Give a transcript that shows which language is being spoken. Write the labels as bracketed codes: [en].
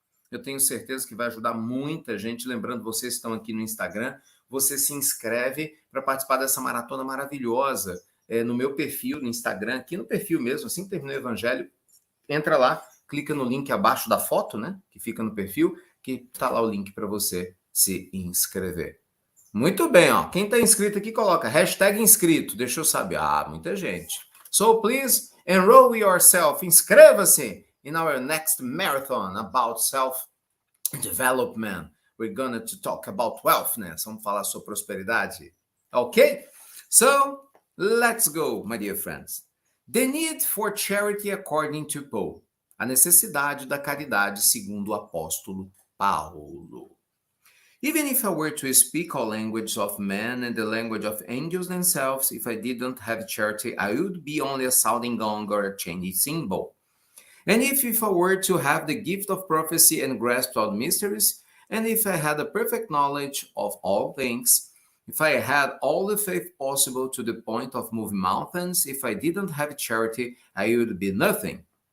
[pt] Eu tenho certeza que vai ajudar muita gente. Lembrando, vocês que estão aqui no Instagram, você se inscreve para participar dessa maratona maravilhosa no meu perfil, no Instagram, aqui no perfil mesmo, assim que terminou o Evangelho, entra lá, clica no link abaixo da foto, né, que fica no perfil, que está lá o link para você se inscrever. Muito bem, ó. Quem está inscrito aqui, coloca hashtag inscrito, deixa eu saber. Ah, muita gente. [en] So, please, enroll yourself, [pt] inscreva-se [en] in our next marathon about self-development. We're going to talk about wealthness. [pt] Vamos falar sobre prosperidade. [en] Okay? So, let's go, my dear friends. The need for charity according to Paul. [pt] A necessidade da caridade segundo o apóstolo Paulo. [en] Even if I were to speak all language of men and the language of angels themselves, if I didn't have charity, I would be only a sounding gong or a changing cymbal. And if I were to have the gift of prophecy and grasp all mysteries, and if I had a perfect knowledge of all things, if I had all the faith possible to the point of moving mountains, if I didn't have charity, I would be nothing.